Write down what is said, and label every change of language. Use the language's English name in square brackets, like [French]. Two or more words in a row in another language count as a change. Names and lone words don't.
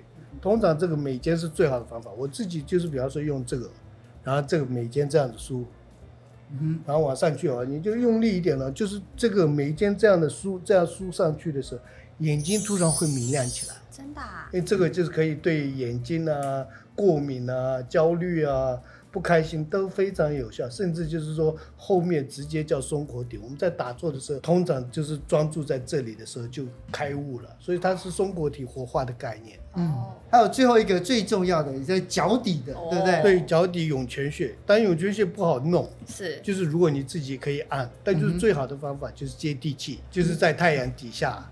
[Chinese] 通常這個眉間是最好的方法，我自己就是比方說用這個，然後這個眉間這樣子梳，然後往上去哦，你就用力一點了，就是這個眉間這樣的梳，這樣梳上去的時候，眼睛突然會明亮起來。真的啊？因為這個就是可以對眼睛啊、過敏啊、焦慮啊、不開心都非常有效，甚至就是說後面直接叫松果體。我們在打坐的時候，通常就是專注在這裡的時候就開悟了，所以它是松果體活化的概念。還有最後一個最重要的，也在腳底的，對不對？對，腳底湧泉穴，但湧泉穴不好弄，就是如果你自己可以按，但就是最好的方法就是接地氣，就是在太陽底下。